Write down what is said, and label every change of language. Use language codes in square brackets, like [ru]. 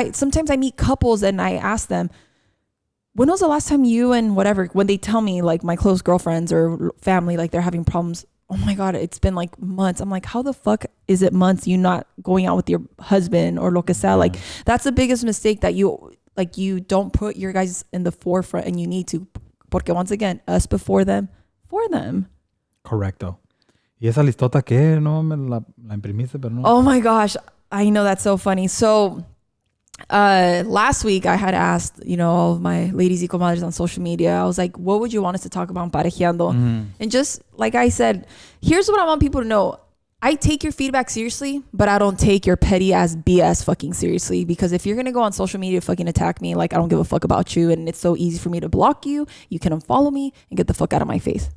[en] Sometimes I meet couples and I ask them, when was the last time you and whatever, when they tell me, like my close girlfriends or family, like they're having problems, oh my God, it's been like months. I'm like, how the fuck is it months you not going out with your husband or [es] lo que sea? [en] Like that's the biggest mistake, that you don't put your guys in the forefront, and you need to, porque once again, us before them, for them. [es] Correcto. Y esa listota que no me la imprimiste, pero no. [en] Oh my gosh. I know, that's so funny. So last week I had asked, all of my ladies [es] y comadres [en] on social media, I was like, what would you want us to talk about in Parejeando? And just like I said, here's what I want people to know. I take your feedback seriously, but I don't take your petty ass BS fucking seriously, because if you're going to go on social media fucking attack me, like I don't give a fuck about you, and it's so easy for me to block you, you can unfollow me and get the fuck out of my face.